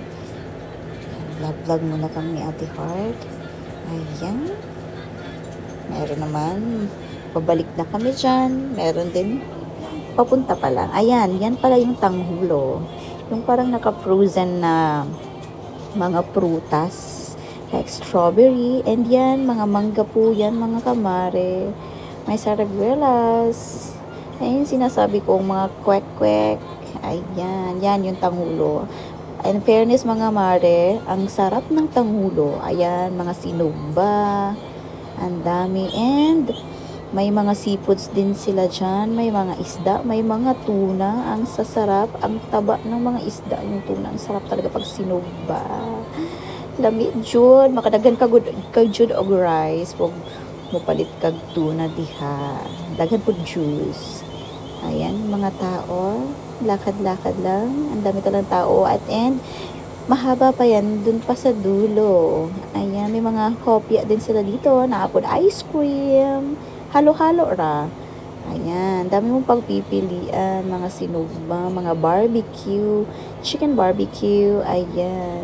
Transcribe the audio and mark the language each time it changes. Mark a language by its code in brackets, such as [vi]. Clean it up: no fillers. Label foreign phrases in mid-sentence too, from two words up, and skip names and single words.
[tl] Vlog muna kami ni Ate Heart. Ayan. Meron naman. Pabalik na kami dyan. Meron din. Papunta pa lang. Ayan, yan pala yung tanghulo. Yung parang naka-frozen na mga prutas [en] like strawberry, [tl] and yan, mga mangga po yan, mga kamare. May saragwelas. Ayun, sinasabi ko, mga kwek-kwek. Ayan, yan yung tanghulo. [en] In fairness, [tl] mga mare, ang sarap ng tanghulo. Ayan, mga sinugba. Ang dami. And may mga seafoods din sila dyan. May mga isda, may mga tuna. Ang sasarap, ang taba ng mga isda. Yung tuna, ang sarap talaga pag sinugba. [ceb] Lami, Jud. Makadagan ka Jud og rice. Huwag mo palit kag tuna diha. Daghan po juice. [tl] Ayan, mga tao. Lakad-lakad lang. Ang dami talang tao. At end, mahaba pa yan. Dun pa sa dulo. Ayan, may mga kopya din sila dito. [ceb] Naapod ice cream. Halo-halo ra. [tl] Ayan, dami mong pagpipilian, mga sinugba, mga barbecue, [en] chicken barbecue, [tl] ayan.